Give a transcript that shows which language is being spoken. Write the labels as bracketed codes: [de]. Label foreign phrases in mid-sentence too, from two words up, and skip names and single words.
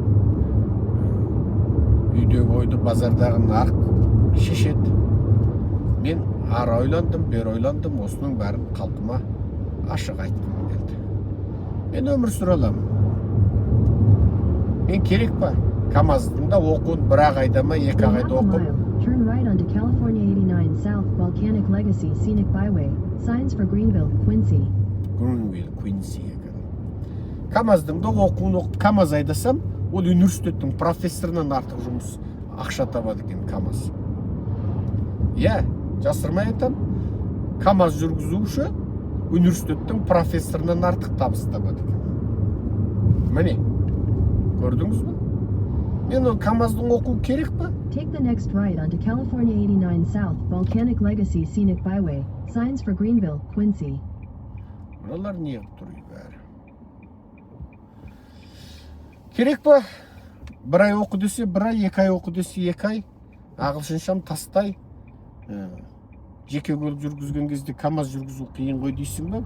[kk] Үйдегі ойды базардағы нарық шешеді. Мен ары ойландым, бер ойландым, осының бәрін қалпыма ашық айтқым келді. Мен өмір сүре аламын. Мен керек па? КамАЗдың да оқуын бір айда ма, 2 айда оқып. [en] Turn right onto California 89 South Volcanic Legacy Scenic Byway. Signs for Greenville, Quincy. [kk] Greenville, Quincy екен. КамАЗдың да оқуын оқып, КамАЗ айдасам, ол университеттің профессорынан артық жұмыс ақша табады екен КамАЗ. Жасырмай айтам, КамАЗ жүргізуші университеттің профессорынан артық табыс табады екен. Міне, көрдіңіз бе? Мен ол КамАЗдың оқу керек па? [en] Take the next right onto California 89 South Volcanic Legacy Scenic Byway. Signs for Greenville, Quincy. [kk] Бұлар не қып тұр бәрі? Керек па? 1 ай оқу десе 1 ай, 2 ай оқу десе 2 ай. Ағылшыншам тастай. Жеке көлік жүргізген кезде КамАЗ жүргізу қиын ғой дейсің ба?